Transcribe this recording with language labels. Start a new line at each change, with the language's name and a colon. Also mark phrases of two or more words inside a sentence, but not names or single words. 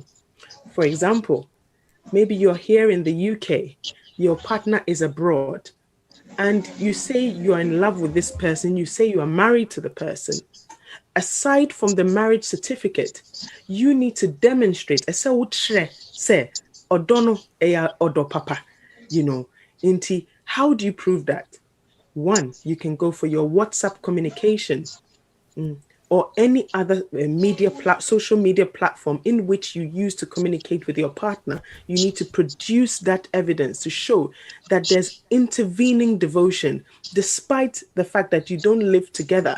English: For example, maybe you're here in the UK, your partner is abroad, and you say you're in love with this person, you say you are married to the person. Aside from the marriage certificate, you need to demonstrate say
Akan: odono eya odo papa,
English: how do you prove that? One, you can go for your WhatsApp communication or any other social media platform in which you use to communicate with your partner. You need to produce that evidence to show that there's intervening devotion, despite the fact that you don't live together.